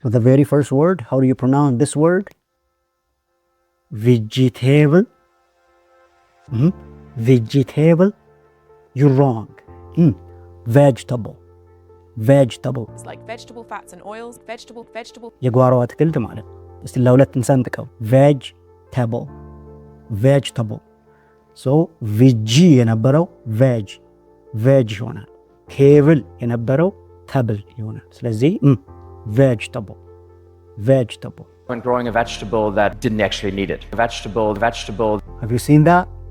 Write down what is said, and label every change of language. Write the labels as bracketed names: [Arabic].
[English] So the very first word, how do you pronounce this word? Vegetable. Vegetable. You're wrong. Vegetable. Vegetable. It's like vegetable fats and oils. Vegetable. [Amharic] የጓሮ አትክልት ማለት ነው። እስቲ ለሁለት እንሰንጥቀው። vegetable. [English] vegetable. [Amharic] so vg የነበረው veg ይሆናል። table የነበረው table ይሆናል። ስለዚህ vegetable. [English] When growing a vegetable that didn't actually need it. Vegetable. Have you seen that?